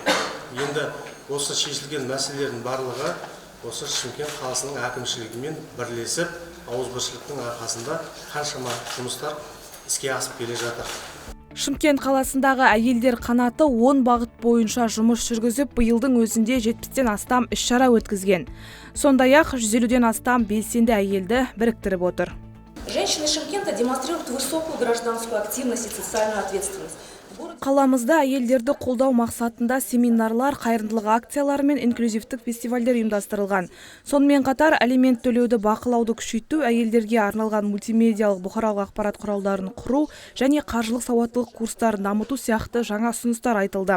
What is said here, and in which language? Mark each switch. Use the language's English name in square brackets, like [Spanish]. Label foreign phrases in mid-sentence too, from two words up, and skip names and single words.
[Kazakh] Енді осы шешілген мәселелердің барлығы осы Шымкент қаласының әкімшілігімен бірлесіп, ауызбіршіліктің арқасында қаншама жұмыстар іске асып келе жатыр. Шымкент қаласындағы әйелдер қанаты 10 бағыт бойынша жұмыс жүргізіп, биылдың өзінде 70-тен астам іс-шара өткізген. Сондай-ақ 150-ден астам белсенді әйелді біріктіріп отыр. [Russian] Женщины Шымкента демонстрируют высокую гражданскую активность и социальную ответственность. [Kazakh] Қаламызда әйелдерді қолдау мақсатында семинарлар, қайырымдылық акциялары мен инклюзивтік фестивальдер ұйымдастырылған. Сонымен қатар алимент төлеуді бақылауды күшейту, әйелдерге арналған мультимедиалық бұқаралық ақпарат құралдарын құру және қаржылық сауаттылық курстарын дамыту сияқты жаңа ұсыныстар айтылды.